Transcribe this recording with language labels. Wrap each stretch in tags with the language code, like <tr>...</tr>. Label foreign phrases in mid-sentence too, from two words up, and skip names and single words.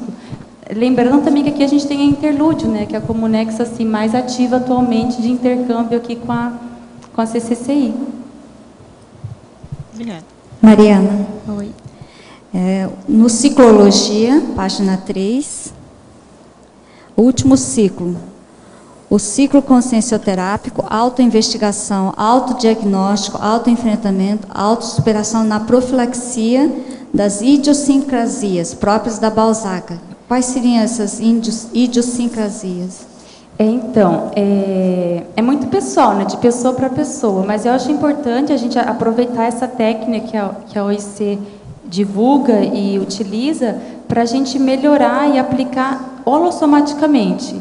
<pt>Lembrando também que aqui a gente tem a Interlúdio, né? Que é a Comunex assim, mais ativa atualmente de intercâmbio aqui com a CCCI. Obrigada. Mariana. Oi. No Ciclologia, página 3, último ciclo. O ciclo consciencioterápico, autoinvestigação, autodiagnóstico, autoenfrentamento, autossuperação na profilaxia das idiosincrasias próprias da Balzaca. Quais seriam essas idiosincrasias? Então, é muito pessoal, né? De pessoa para pessoa, mas eu acho importante a gente aproveitar essa técnica que a OIC divulga e utiliza para a gente melhorar e aplicar holossomaticamente.</pt>